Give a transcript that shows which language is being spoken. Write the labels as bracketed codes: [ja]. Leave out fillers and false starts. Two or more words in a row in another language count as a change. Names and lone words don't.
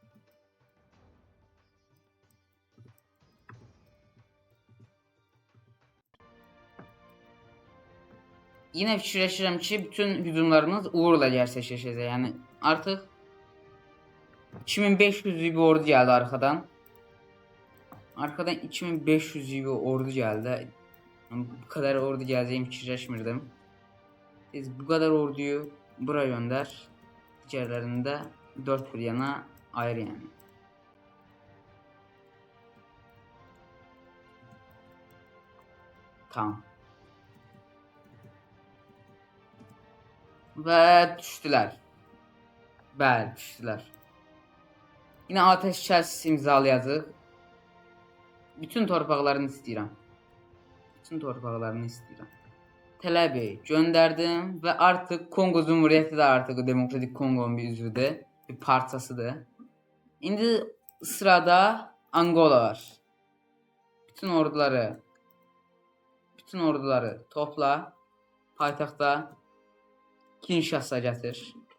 [az] Yenə fikirləşirəm ki, bütün hücumlarımız uğurla gerçəkləşəcək. Yəni artıq 2500'lük bir ordu gəldi arxadan. [tr] Arkadan 2500 gibi ordu geldi. Bu kadar ordu geleceğimi fikirləşmirdim. Biz bu kadar orduyu buraya gönder. Diğerlerinde 4 bir yana ayrı yani. Tamam. Ve düştüler. [az] Bəli, düştüler. Yine ateşkəs imzalayacağıq. Bütün torpaqlarını istəyirəm. Bütün torpaqlarını istəyirəm. [tr] Tələbi gönderdim ve artık Kongo Cumhuriyeti de artık Demokratik Kongo'nun bir üzvüdür. [az] Bir parçasıdır. İndi sırada Angola var. Bütün orduları topla. Paytaxta Kinshasa gətir.